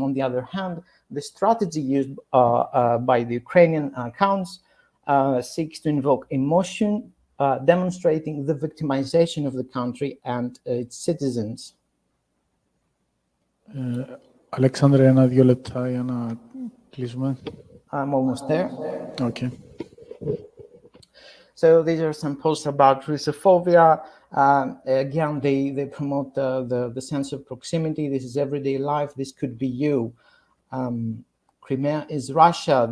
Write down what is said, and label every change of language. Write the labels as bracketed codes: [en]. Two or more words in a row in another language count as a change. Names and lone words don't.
[en] On the other hand, the strategy used by the Ukrainian accounts seeks to invoke emotion, demonstrating the victimization of the country and its citizens. Alexander, [el] ένα-δύο λεπτά για να κλείσουμε. [en] I'm almost there. Okay. So these are some posts about Russophobia. Again, they promote the sense of proximity. This is everyday life. This could be you. Crimea is Russia.